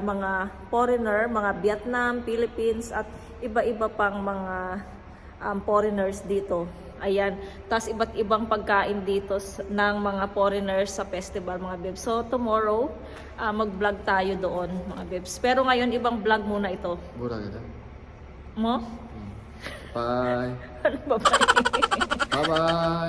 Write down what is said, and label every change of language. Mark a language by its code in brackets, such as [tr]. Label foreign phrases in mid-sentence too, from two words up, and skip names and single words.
[tl] Mga foreigner, mga Vietnam, Philippines, at iba-iba pang mga foreigners dito. Ayan. Tapos iba't ibang pagkain dito ng mga foreigners sa festival mga bebs. [en] So, tomorrow, [tl] mag-vlog tayo doon mga bebs. Pero ngayon, ibang vlog muna ito. [ko] 뭐라 그래? [tl] Mo? Bye. Ano ba ba? Bye-bye.